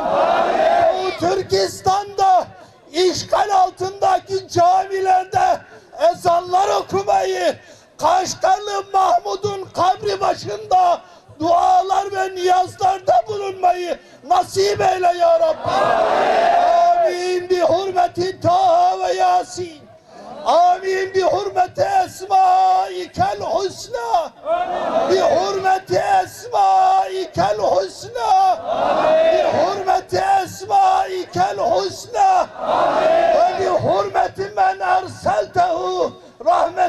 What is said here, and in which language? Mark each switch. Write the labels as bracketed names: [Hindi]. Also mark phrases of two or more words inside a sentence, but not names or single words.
[Turkish] O Türkistan'da işgal altındaki camilerde ezanlar okumayı, Kaşgarlı Mahmud'un kabri başında dualar ve niyazlarda bulunmayı nasip eyle [Arabic] يا ربي. Amin. بحرمة طه ويس. Amin. بحرمة أسمائك الحسنى. بحرمة أسمائك الحسنى. بحرمة أسمائك الحسنى. وبحرمة من أرسلته